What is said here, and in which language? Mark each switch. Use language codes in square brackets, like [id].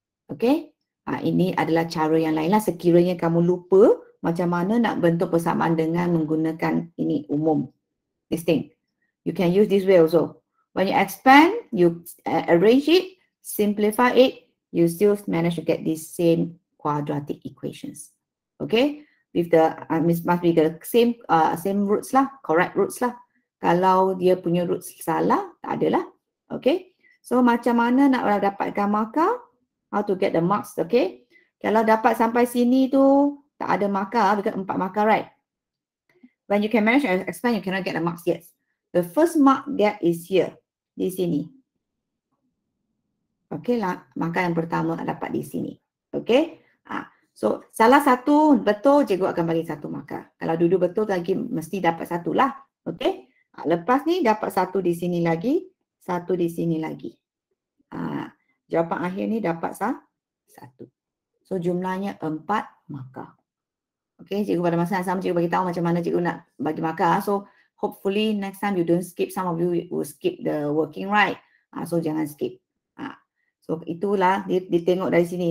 [ms] Okay, ini adalah cara yang lain lah. Sekiranya kamu lupa macam mana nak bentuk persamaan dengan menggunakan ini umum. [en] This thing. You can use this way also. When you expand, you arrange it, simplify it, you still manage to get these same quadratic equations. Okay, with the must be the same roots lah, correct roots lah. [ms] Kalau dia punya roots salah, tak ada lah. Okay, so macam mana nak dapatkan markah? [en] How to get the marks? [ms] Okay, kalau dapat sampai sini tu tak ada markah, because 4 markah, right? [en] When you can manage to expand, you cannot get the marks yet. The first mark get is here, [ms] di sini. Okay lah, markah yang pertama dapat di sini. Okay, so salah satu betul, cikgu akan bagi 1 markah. Kalau duduk betul lagi, mesti dapat 1 lah. Okay, lepas ni dapat 1 di sini lagi, 1 di sini lagi. Jawapan akhir ni dapat 1. So jumlahnya 4 markah. Okay, cikgu pada masa yang sama cikgu bagi tahu macam mana cikgu nak bagi markah. [en] So hopefully next time you don't skip. Some of you will skip the working, right? [ms] So jangan skip. So itulah dia tengok dari sini.